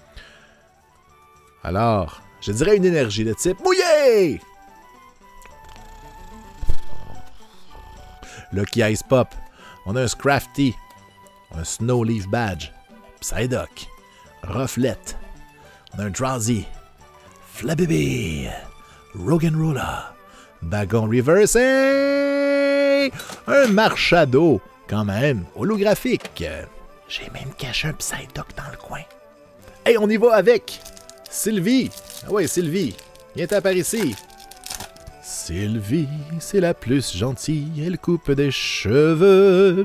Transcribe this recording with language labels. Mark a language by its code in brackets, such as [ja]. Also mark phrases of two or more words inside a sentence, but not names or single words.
[fr] Alors, je dirais une énergie de type mouillé. Lucky Ice Pop. On a un Scrafty. Un Snow Leaf Badge. Psyduck. Rufflet. On a un Drowsy. Flabébé. Roggenrola. Bagon Reverse et un Marshado. Quand même, holographique. J'ai même caché un Psyduck dans le coin. Hey, on y va avec Sylvie. Ah ouais, Sylvie, viens t'en par ici. Sylvie, c'est la plus gentille, elle coupe des cheveux.